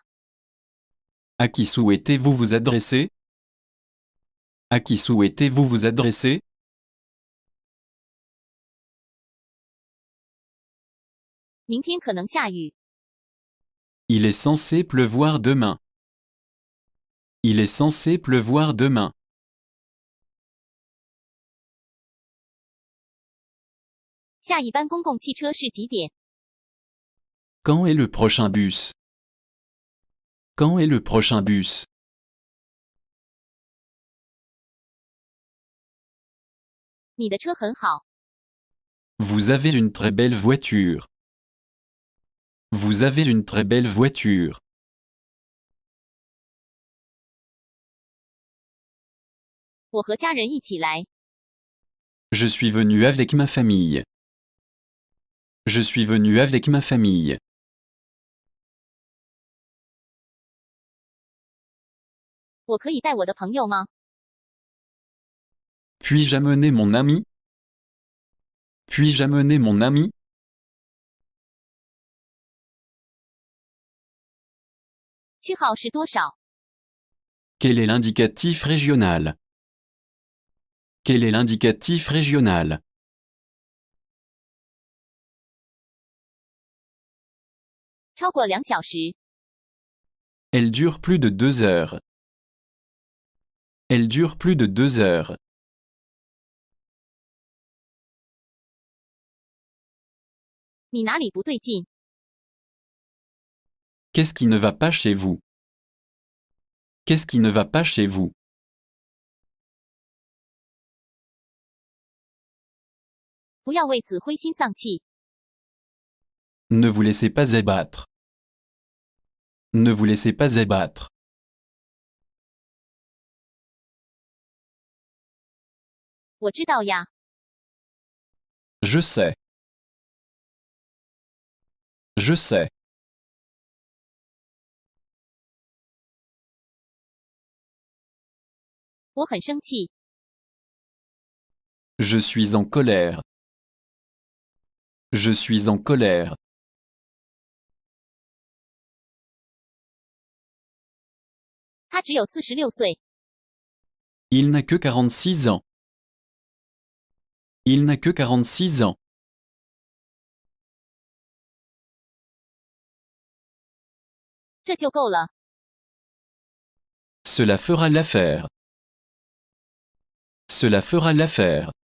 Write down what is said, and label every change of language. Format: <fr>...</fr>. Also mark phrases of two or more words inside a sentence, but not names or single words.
<fr>À qui souhaitez-vous vous adresser? À qui souhaitez-vous vous adresser?</fr> <zh>明天可能下雨。</zh> <fr>Il est censé pleuvoir demain. Il est censé pleuvoir demain.</fr> <zh>下一班公共汽车是几点？</zh> <fr>Quand est le prochain bus? Quand est le prochain bus?</fr> <zh>你的车很好，</zh> <fr>Vous avez une très belle voiture. Vous avez une très belle voiture.</fr> <zh>我和家人一起来。</zh> <fr>Je suis venu avec ma famille. Je suis venu avec ma famille.</fr> <zh>我可以带我的朋友吗？</zh> <fr>Puis-je amener mon ami? Puis-je amener mon ami?</fr> <zh>句号是多少？</zh> <fr>Quel est l'indicatif régional? Quel est l'indicatif régional?</fr> <zh>超过2小时。</zh> <fr>Elle dure plus de 2 heures. Elle dure plus de 2 heures.</fr> <zh>你哪里不对劲？</zh> <fr>Qu'est-ce qui ne va pas chez vous? Qu'est-ce qui ne va pas chez vous?</fr> <zh>不要为此灰心丧气。</zh> <fr>Ne vous laissez pas abattre. Ne vous laissez pas abattre.</fr> <zh>我知道呀。</zh> <fr>Je sais. Je sais.</fr> <zh>我很生气。</zh> <fr>Je suis en colère. Je suis en colère.</fr> <zh>他只有46岁。</zh> <fr>Il n'a que 46 ans. Il n'a que 46 ans.</fr> <zh>这就够了。</zh> <fr>Cela fera l'affaire. Cela fera l'affaire.</fr>